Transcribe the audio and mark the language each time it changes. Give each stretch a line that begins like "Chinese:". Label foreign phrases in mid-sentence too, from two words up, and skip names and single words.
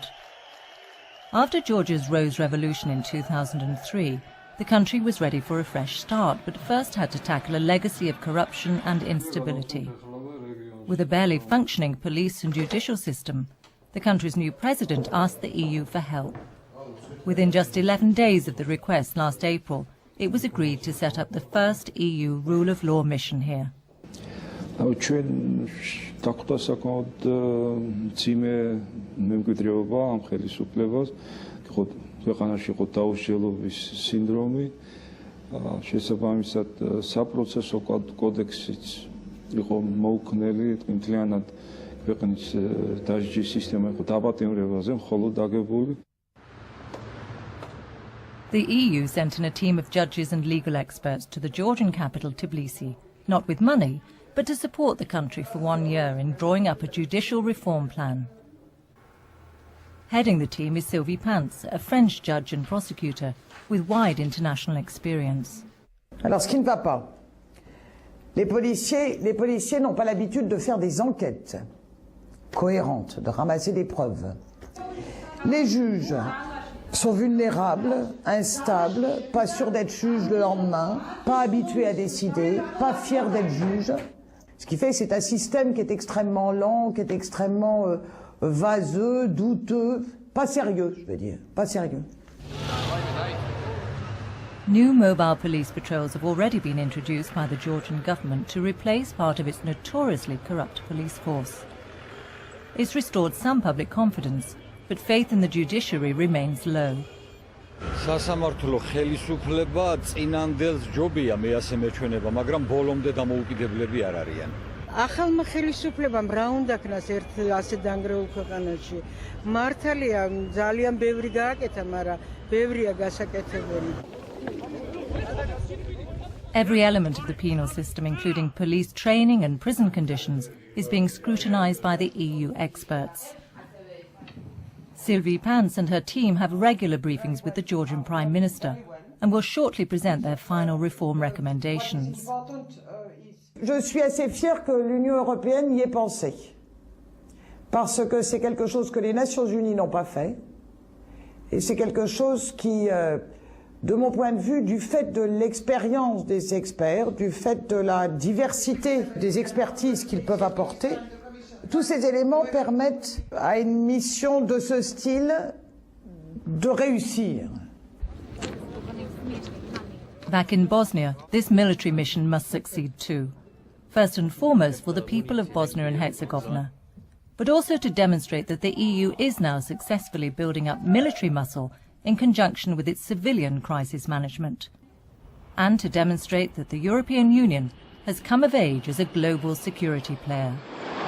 English: After Georgia's Rose Revolution in 2003, the country was ready for a fresh start, but first had to tackle a legacy of corruption and instability. With a barely functioning police and judicial system, the country's new president asked the EU for help. Within just 11 days of the request last April, it was agreed to set up the first EU rule of law mission here.
Georgian: ქვეყანაში იყო დაუსჯელობის სინდრომი, შესაბამისად საპროცესო კოდექსიც იყო მოუქნელი, მთლიანად ქვეყნის დასჯის სისტემა იყო დაპატიმრებაზე მხოლოდ დაგებული.
English: The EU sent in a team of judges and legal experts to the Georgian capital Tbilisi, not with money, but to support the country for 1 year in drawing up a judicial reform plan. Heading the team is Sylvie Pants, a French judge and prosecutor with wide international experience.
French: Alors, ce qui ne va pas, les policiers n'ont pas l'habitude de faire des enquêtes cohérentes, de ramasser des preuves. Les juges sont vulnérables, instables, pas sûrs d'être juges le lendemain, pas habitués à décider, pas fiers d'être juges. Ce qui fait que c'est un système qui est extrêmement lent, qui est extrêmement vaseux, douteux, pas sérieux, je veux dire, pas sérieux.
English: New mobile police patrols have already been introduced by the Georgian government to replace part of its notoriously corrupt police force. It's restored some public confidence, but faith in the judiciary remains low.
Georgian: სასამართლო ხელისუფლება წინანდელს ჯობია მე ასე მეჩვენება, მაგრამ ბოლომდე დამოუკიდებლები არ არიან. ახალმა ხელისუფლებამ რა უნდა ქნას ერთ ასე დანგრეულ ქვეყანაში? მართალია ძალიან ბევრი გააკეთა, მაგრამ ბევრია გასაკეთებელი.
English: Every element of the penal system, including police training and prison conditions, is being scrutinized by the EU experts. Sylvie Pants and her team have regular briefings with the Georgian Prime Minister and will shortly present their final reform recommendations.
French: Je suis assez fière que l'Union européenne y ait pensé, parce que c'est quelque chose que les Nations unies n'ont pas fait, et c'est quelque chose qui De mon point de vue, du fait de l'expérience des experts, du fait de la diversité des expertises qu'ils peuvent apporter, tous ces éléments permettent à une mission de ce style de réussir.
English: Back in Bosnia, this military mission must succeed too. First and foremost for the people of Bosnia and Herzegovina, but also to demonstrate that the EU is now successfully building up military muscle in conjunction with its civilian crisis management, and to demonstrate that the European Union has come of age as a global security player.